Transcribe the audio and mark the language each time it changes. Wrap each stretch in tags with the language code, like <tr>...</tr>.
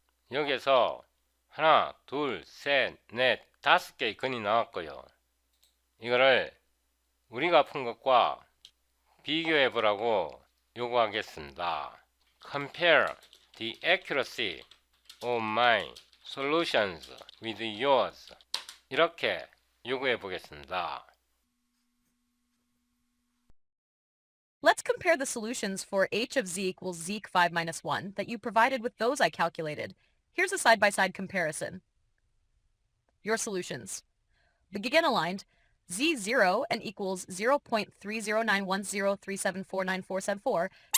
<ko>여기서 하나, 둘, 셋, 넷, 5개의 근이 나왔고요. 이거를 우리가 푼 것과 비교해 보라고 요구하겠습니다.</ko> <en>Compare the accuracy of my solutions with yours.</en> <ko>이렇게 요구해 보겠습니다.</ko> <en>Let's compare the solutions for h of z equals z5 minus 1 that you provided with those I calculated. Here's a side-by-side comparison. Your solutions. Begin aligned. z0 and equals 0.3091037494474.</en>